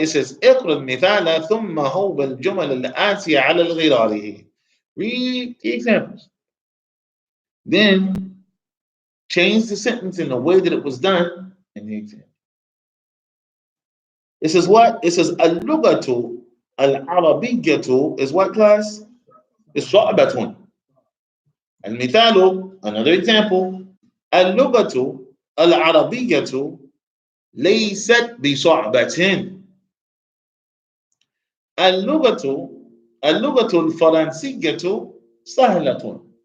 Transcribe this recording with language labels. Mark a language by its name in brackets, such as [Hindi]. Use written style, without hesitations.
[Arabic] It says اقرأ المثال ثم هو الجمل الآتية على الغراره. [English] Read the examples. Then change the sentence in the way that it was done in the example. It says what? It says [Arabic] اللغة العربية [English] is what class? It's [Arabic] صعبة. [English] المثال, another example. [Arabic] اللغة العربية ليست بصعبة. اللغة الفرنسية سهلة.